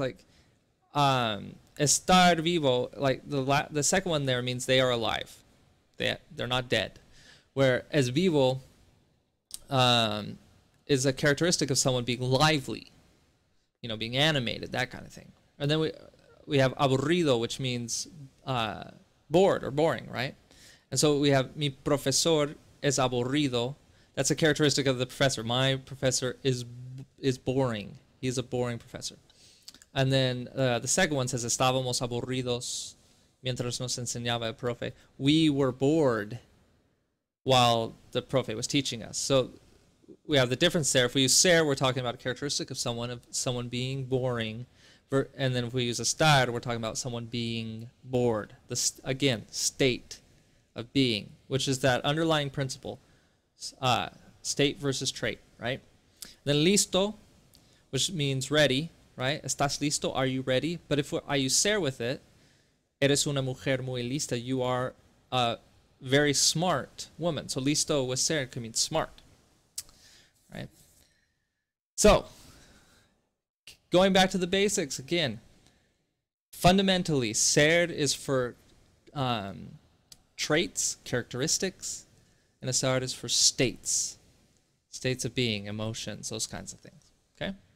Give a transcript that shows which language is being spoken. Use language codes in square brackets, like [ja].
[en] Like [es] estar vivo, [en] like the second one there means they are alive, they're not dead, where [es] es vivo [en] is a characteristic of someone being lively, being animated, that kind of thing. And then we have aburrido, which means bored or boring, right? And so we have [es] mi profesor es aburrido. [en] That's a characteristic of the professor. My professor is boring. He's a boring professor. And then the second one says [es] estábamos aburridos mientras nos enseñaba el profe. [en] We were bored while the profe was teaching us. So we have the difference there. If we use ser, we're talking about a characteristic of someone being boring. And then if we use estar, we're talking about someone being bored. Again, state of being, which is that underlying principle, state versus trait, right? Then listo, which means ready, right? [es] Estás listo? [en] Are you ready? But if I use ser with it, [es] eres una mujer muy lista. [en] You are a very smart woman. So listo with ser can mean smart. Right? So, going back to the basics again, fundamentally, ser is for traits, characteristics, and estar is for states of being, emotions, those kinds of things. Okay?